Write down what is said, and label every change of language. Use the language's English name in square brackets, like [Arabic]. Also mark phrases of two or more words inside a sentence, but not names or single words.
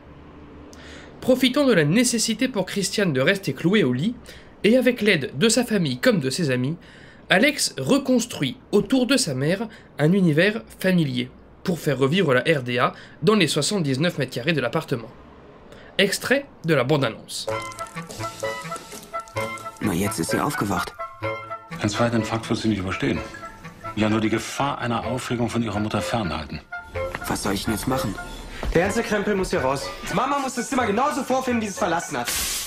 [French] Profitant de la nécessité pour Christiane de rester clouée au lit, et avec l'aide de sa famille comme de ses amis, Alex reconstruit autour de sa mère un univers familier pour faire revivre la RDA dans les 79 mètres carrés de l'appartement. Extrait de la bande-annonce. [German] Na, jetzt ist sie aufgewacht. Ein zweiter Infarkt wird sie nicht überstehen. Ja, nur die Gefahr einer Aufregung von ihrer Mutter fernhalten. Was soll ich denn jetzt machen? Der ganze Krempel muss hier raus. Mama muss das Zimmer genauso vorfinden, wie sie es verlassen hat.